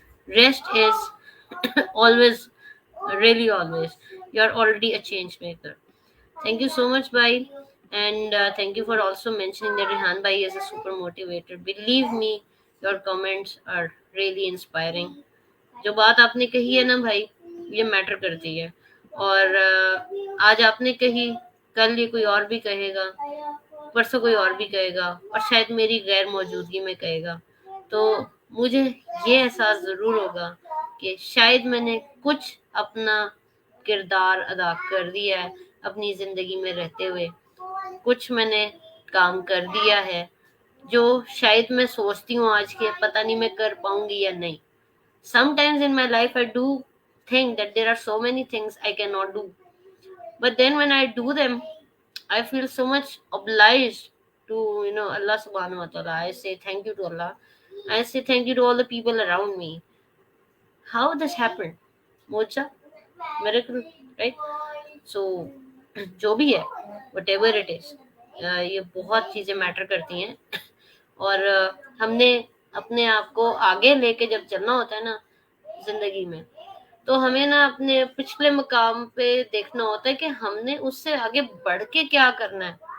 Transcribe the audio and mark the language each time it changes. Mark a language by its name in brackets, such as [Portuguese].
[English] Rest is always, really always. You're already a change maker. Thank you so much, Bhai. And thank you for also mentioning that Rehan Bhai is a super motivated. Believe me, your comments are really inspiring. [Hindi] जो बात आपने कही है ना भाई, ये matter करती है। और आज आपने कही, कल ये कोई और भी कहेगा, परसों कोई और भी कहेगा, और शायद मेरी गैर मौजूदगी में कहेगा। तो मुझे ये एहसास ज़रूर होगा कि शायद मैंने कुछ अपना किरदार अदा कर दिया है अपनी ज़िंदगी में रहते हुए, कुछ मैंने काम कर दिया है जो शायद मैं सोचती हूँ आज के पता नहीं मैं कर पाऊंगी या नहीं। [English] Sometimes in my life I do think that there are so many things I cannot do, but then when I do them I feel so much obliged to, Allah subhanahu wa ta'ala. I say thank you to Allah. I say thank you to all the people around me. How this happened? Mocha, miracle, right? [Hindi] So जो भी है, [English] whatever it is, [Hindi] ये बहुत चीजें matter करती हैं। और हमने अपने आप को आगे लेके जब चलना होता है ना जिंदगी में, तो हमें ना अपने पिछले मकाम पे देखना होता है कि हमने उससे आगे बढ़ के क्या करना है।